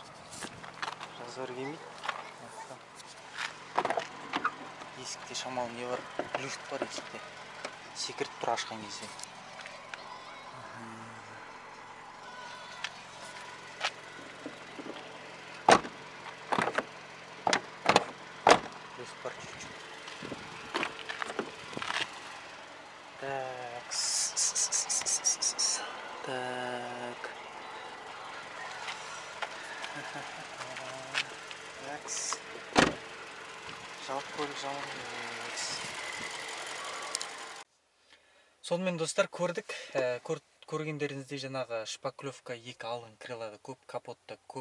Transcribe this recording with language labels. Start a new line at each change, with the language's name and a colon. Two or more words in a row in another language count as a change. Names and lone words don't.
Kazakh: Зазор келмейді. Есікте шамал не бар? Люфт бар есікте. Секіріп тұр ашқан кезде. Люфт бар чуть-чуть.
Russian: Так. Так.
Kazakh: Жалпы көлік жаман. Сонымен достар, көрдік. Көргендеріңізде жаңағы шпаклевка екі алын крылада көп, капотта көп.